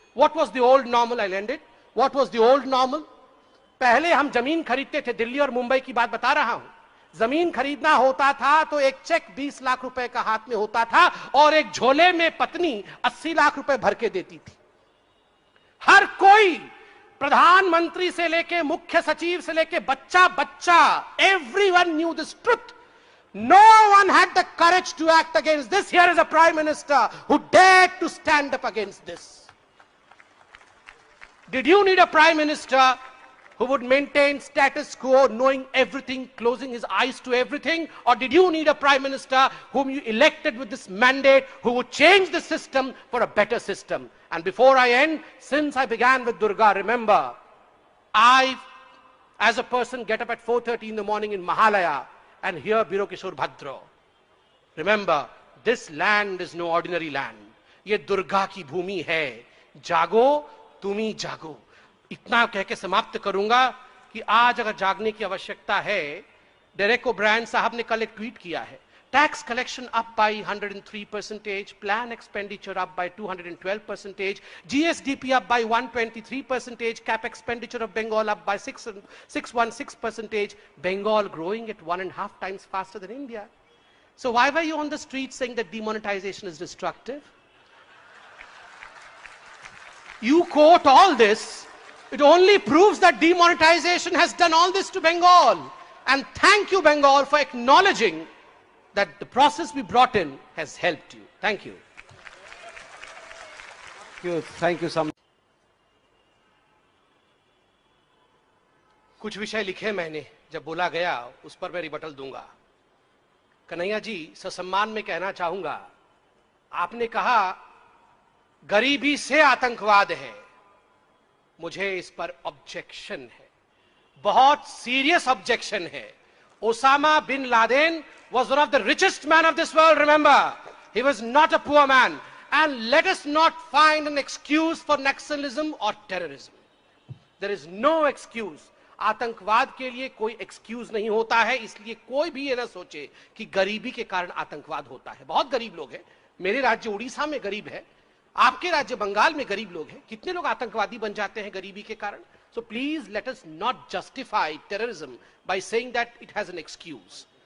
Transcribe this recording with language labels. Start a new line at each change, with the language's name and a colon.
English: What was the old normal?
Hindi: I landed. What was the old normal? पहले हम जमीन खरीदते थे, दिल्ली और मुंबई की बात बता रहा हूं, जमीन खरीदना होता था तो एक चेक 20 लाख रुपए का हाथ में होता था और एक झोले में पत्नी 80 लाख रुपए भर के देती थी। हर कोई, प्रधानमंत्री से लेके मुख्य सचिव से लेके बच्चा बच्चा,
English: Everyone knew this truth. No one had the courage to act against this. Here is a prime minister who dared to stand up against this. Did you need a prime minister who would maintain status quo, knowing everything, closing his eyes to everything? Or did you need a prime minister whom you elected with this mandate, who would change the system for a better system? And before I end, since I began with Durga, remember, I, as a person, get up at 4:30 in the morning in Mahalaya and hear Biro Kishore Bhadra. Remember, this land is no ordinary land.
Hindi: ये दुर्गा की भूमि है. जागो, तुम्ही जागो. इतना कह के समाप्त करूंगा कि आज अगर जागने की आवश्यकता है, डेरेक ओब्रायन साहब ने कल एक ट्वीट किया है.
English: Tax collection up by 103%, plan expenditure up by 212%, GSDP up by 123%, cap expenditure of Bengal up by 616%, Bengal growing at 1.5 times faster than India. So why were you on the street saying that demonetization is destructive? You quote all this, it only proves that demonetization has done all this to Bengal. And thank you, Bengal, for acknowledging that the process we brought in has helped you. Thank you. Thank you so much.
Hindi: कुछ विषय लिखे मैंने, जब बोला गया उस पर मैं रिबटल दूंगा. कन्हैया जी, ससम्मान में कहना चाहूंगा, आपने कहा गरीबी से आतंकवाद है. मुझे इस पर ऑब्जेक्शन है, बहुत सीरियस ऑब्जेक्शन है.
English: Osama bin Laden was one of the richest men of this world, remember. He was not a poor man. And let us not find an excuse for nationalism or terrorism. There is no excuse.
Hindi: आतंकवाद के लिए कोई excuse नहीं होता है, इसलिए कोई भी ये ना सोचे कि गरीबी के कारण आतंकवाद होता है. बहुत गरीब लोग हैं. मेरे राज्य उड़ीसा में गरीब है, आपके राज्य बंगाल में गरीब लोग हैं. कितने लोग आतंकवादी बन जाते हैं गरीबी के कारण.
English: So please let us not justify terrorism by saying that it has an excuse.